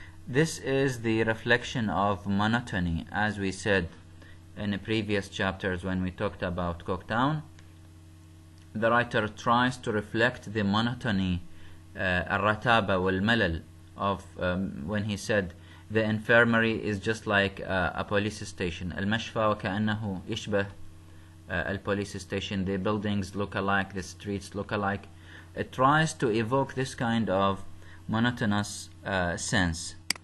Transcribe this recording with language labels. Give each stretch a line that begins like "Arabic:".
English: This is the reflection of monotony, as we said in the previous chapters when we talked about Coketown. The writer tries to reflect the monotony,
Arabic: الرتابة والملل
English: of when he said the infirmary is just like a police station.
Arabic: المشفى وكأنه يشبه
English: police station. The buildings look alike, the streets look alike. It tries to evoke this kind of monotonous sense.